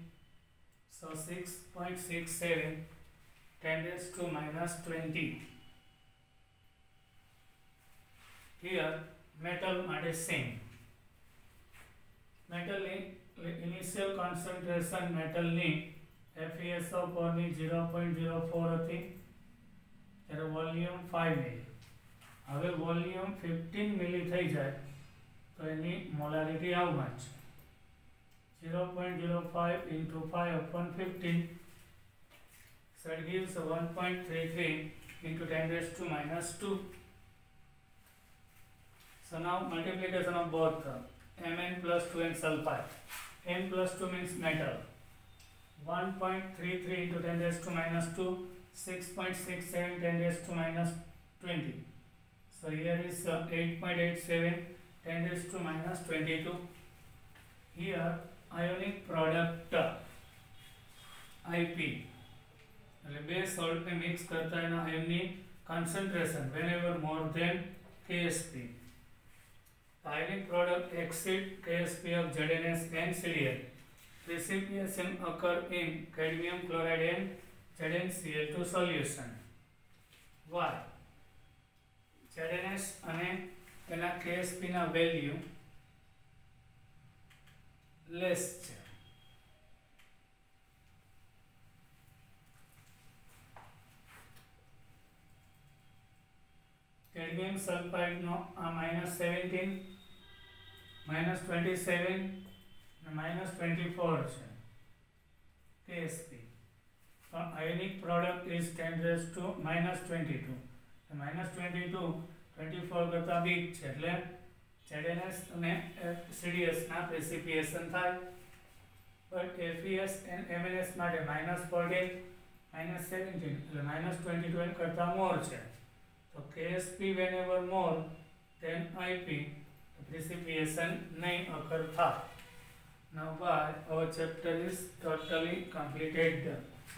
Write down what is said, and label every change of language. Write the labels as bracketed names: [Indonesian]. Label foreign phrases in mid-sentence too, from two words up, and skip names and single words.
[English] So 6.67 10 raised to minus 20. Here metal માટે same. Metal initial concentration metal [Gujarati] ની FeSO4 ની 0.04 હતી ત્યારે વોલ્યુમ 5 મિલી. હવે વોલ્યુમ 15 મિલી થઈ જાય તો એની મોલારિટી [English] how much? 0.05 into 5 upon 15. So it gives 1.33 into 10 raised to minus 2. So now multiplication of both Mn plus 2 and sulfide. M plus 2 means metal. 1.33 into 10 raised to minus 2, 6.67 10 raised to minus 20. So here is 8.87 10 raised to minus 22. Here ionic product IP. [Gujarati] બે સોલ્ટ ને મિક્સ કરતા એના એમની [English] concentration whenever more than KSP. Ionic product exceed KSP of ZnS and CdL. Precipitation occur in cadmium chloride and ZnCl2 solution. [Gujarati] Why? ZnS અને એના KSP ના [English] value less [Gujarati] છે. [English] Cadmium sulfide [Gujarati] નો આ -17 -27 -24 છે KSP. [English] Ionic product is 10 raised to -22. [Gujarati] -22 24 કરતા big છે એટલે ZnS અને CdS ના precipitation થાય. [English] But FeS and MnS [Gujarati] માટે -14 -17 એટલે -22 કરતા more છે. [English] So KSP whenever more than IP, the precipitation nahi occur tha. Now our chapter is totally completed.